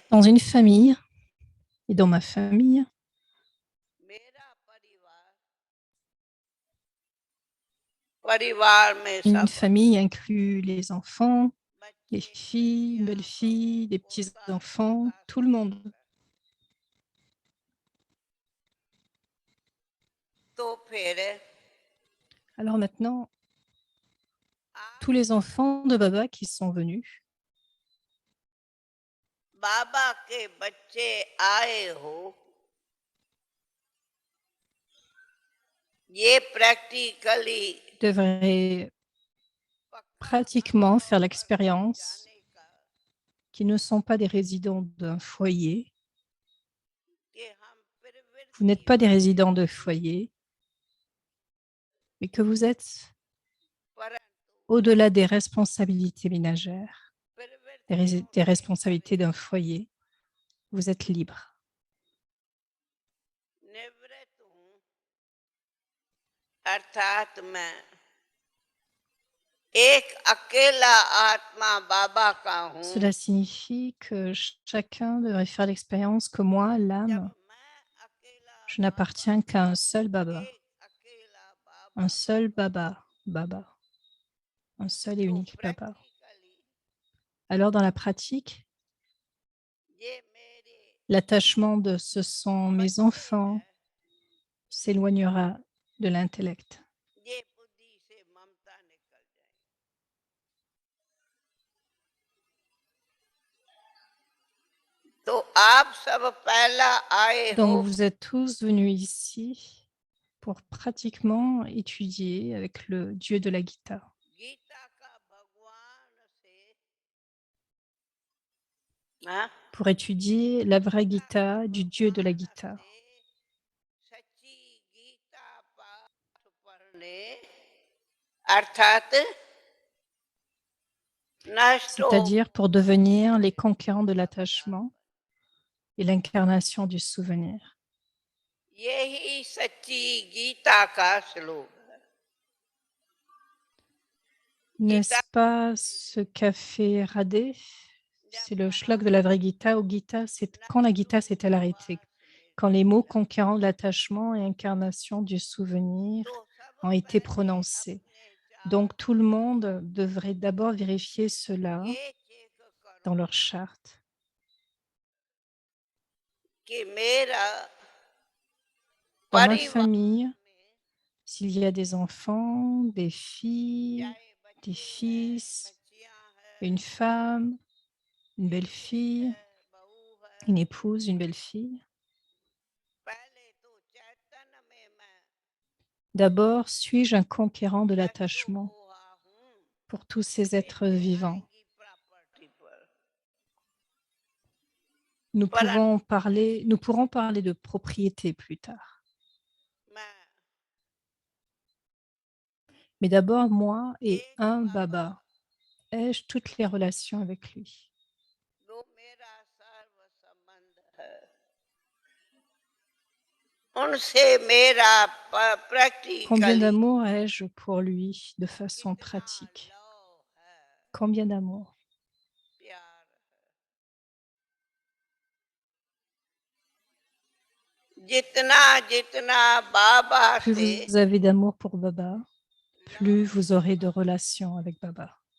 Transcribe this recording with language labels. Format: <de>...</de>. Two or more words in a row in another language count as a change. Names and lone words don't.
<fr>Dans une famille, et dans ma famille,</fr> <hi>मेरा परिवार में</hi> <fr>une</fr> <hi>सब</hi> <fr>famille inclut les enfants, les</fr> <hi>बच्चे</hi> <fr>filles,</fr> <hi>बच्चियां</hi> <fr>belles-filles,</fr> <hi>बहू</hi> <fr>les</fr> <hi>पोता</hi> <fr>petits-enfants,</fr> <hi>पोता</hi> <fr>tout le</fr> <hi>सब</hi> <fr>monde.</fr> <hi>लोग हैं। तो फिर</hi> <fr>Alors maintenant,</fr> <hi>आप</hi> <fr>tous les enfants de Baba qui sont venus,</fr> <hi>बाबा के बच्चे आए हो ये प्रैक्टिकली</hi> <fr>devraient pratiquement faire l'expérience qu'ils ne sont pas des résidents d'un foyer. Vous n'êtes pas des résidents de foyer, mais que vous êtes au-delà des responsabilités ménagères, des responsabilités d'un foyer. Vous êtes libre.</fr> <hi>अर्थात मैं एक अकेला आत्मा बाबा का हूँ</hi> <fr>Cela signifie que chacun devrait faire l'expérience que moi,</fr> <hi>जब</hi> <fr>l'âme,</fr> <hi>मैं अकेला</hi> <fr>je n'appartiens qu'à un seul Baba,</fr> <hi>एक अकेला</hi> <fr>un बाबा seul Baba, Baba, un seul et</fr> <hi>तो</hi> <fr>unique Baba.</fr> <hi>प्रैक्टिकली</hi> <fr>Alors dans la pratique,</fr> <hi>ये मेरे</hi> <fr>l'attachement de ce sont mes</fr> <hi>बच्चे</hi> <fr>enfants</fr> <hi>हैं</hi> <fr>s'éloignera de l'intellect.</fr> <hi>ये बुद्धि से ममता निकल जाए तो आप सब पहला आए हो</hi> <fr>Donc vous êtes tous venus ici pour pratiquement étudier avec le Dieu de la Gita.</fr> <hi>गीता का भगवान हाँ,</hi> <fr>pour étudier la vraie Gita du Dieu de la Gita.</fr> <hi>से सच्ची गीता पाठ पढ़ने अर्थात नष्ट हो</hi> <fr>C'est-à-dire pour devenir les conquérants de l'attachement et l'incarnation du souvenir.</fr> <hi>यही सच्ची गीता का श्लोक है</hi> <fr>N'est-ce गीता pas ce café radé? C'est le shlok de la vraie Gita. Au Gita, c'est quand la Gita s'est-elle arrêtée? Quand les mots conquérants de l'attachement et incarnation du souvenir</fr> <hi>तो सब</hi> <fr>ont été</fr> <hi>पहले</hi> <fr>prononcés.</fr> <hi>अपने</hi> <fr>Donc,</fr> <hi>चार्ट</hi> <fr>tout le monde devrait d'abord vérifier cela</fr> <hi>ये चेक</hi> <fr>dans</fr> <hi>करो</hi> <fr>leur charte.</fr> <hi>कि मेरा</hi> <fr>Dans ma</fr> <hi>परिवार</hi> <fr>famille,</fr> <hi>में</hi> <fr>s'il y a des enfants, des filles,</fr> <hi>चाहे</hi> <fr>des</fr> <hi>बच्चे हैं</hi> <fr>fils,</fr> <hi>बच्चियां हैं</hi> <fr>une femme, une</fr> <hi>बेटी</hi> <fr>belle-fille,</fr> <hi>है बहू है</hi> <fr>une épouse, une belle-fille,</fr> <hi>पहले तो चैतन्य में मैं</hi> <fr>d'abord, suis-je un conquérant de</fr> <hi>नष्ट</hi> <fr>l'attachement</fr> <hi>हुआ हूँ</hi> <fr>pour tous ces</fr> <hi>ये</hi> <fr>êtres vivants?</fr> <hi>आएगी प्रॉपर्टी पर</hi> <fr>Nous</fr> <hi>पर</hi> <fr>pourrons parler de propriété plus tard.</fr> <hi>मैं</hi> <fr>Mais d'abord, moi et</fr> <hi>एक</hi> <fr>un बाबा Baba, ai-je toutes les relations avec lui?</fr> <hi>जो मेरा सर्व संबंध है उनसे मेरा</hi> <fr>Combien</fr> <hi>प्रैक्टिकली</hi> <fr>d'amour ai-je pour lui de façon</fr> <hi>कितना</hi> <fr>pratique?</fr> <hi>लव है</hi> <fr>Combien d'amour?</fr> <hi>प्यार है जितना जितना बाबा</hi> <fr>Plus</fr> <hi>से</hi> <fr>vous avez d'amour pour Baba, plus</fr> <hi>लव</hi> <fr>vous aurez de relations avec Baba.</fr>